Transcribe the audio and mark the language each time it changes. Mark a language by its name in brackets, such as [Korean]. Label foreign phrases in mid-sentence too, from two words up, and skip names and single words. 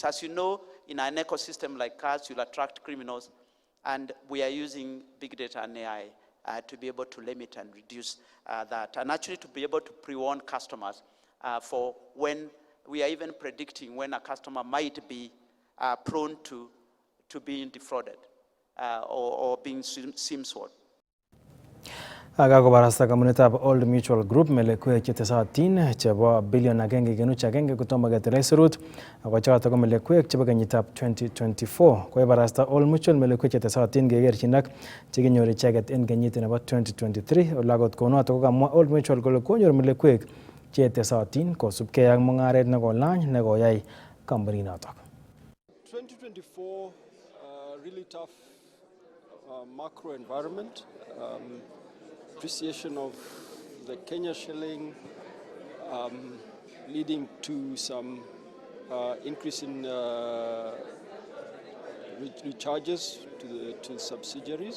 [English] As you know, in an ecosystem like ours, you'll attract criminals, and we are using big data and AI to be able to limit and reduce that, and actually to be able to pre-warn customers for when we are even predicting when a customer might be prone to being defrauded or being SIM-sword. [Kalenjin] Kakobarasta kampunitap Old Mutual Group melekwek chetesotin chebo bilion 1.1 kotomo ketil aisurut ako chotok ko melekwek chebo kenyitab 2024. Koibarasta Old Mutual melekwek chetesotin kekerchin ak chekinyor icheket en kenyit nebo 2023. Ole akot kounotok kokamwa Old Mutual kole konyor melekwek chetesotin kosubkei ak mung'aret nekolany nekoyai kampuninotok. [English] 2024 really tough macro environment. Appreciation of the Kenya shilling leading to some increase in recharges to subsidiaries.